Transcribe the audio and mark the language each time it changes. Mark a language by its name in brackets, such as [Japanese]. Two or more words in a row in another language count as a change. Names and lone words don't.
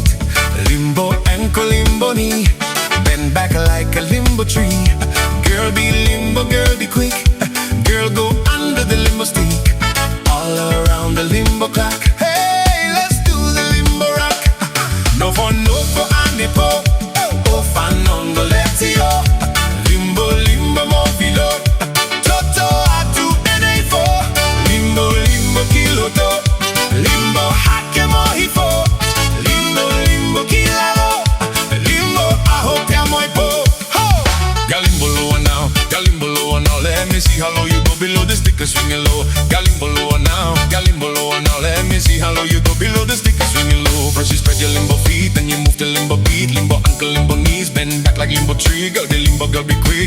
[English] Limbo ankle, limbo knee, bend back like a limbo tree. Girl be limbo, girl be quick. Girl go under the limbo stick all around the limbo clock. Hey, let's do the limbo rock. [Tongan] Nofo Nofo Anepo, fakatonga. Limbo limbo mobilo, toto atu hiva. Limbo limbo kiloto, limbo hake hiva. Limbo limbo kilalo, limbo ahopia moipo. [English] Galimbo lower now, galimbo lower now. Let me see how low you go below the stick and swing it low. Galimbo lower now, galimbo lower now. Let me see how low you go below the stick and swing it low. First you spread your limbo feet, then you move to limbo beat. Limbo ankle, limbo knees, bend back like limbo tree. Girl, the limbo girl be quick.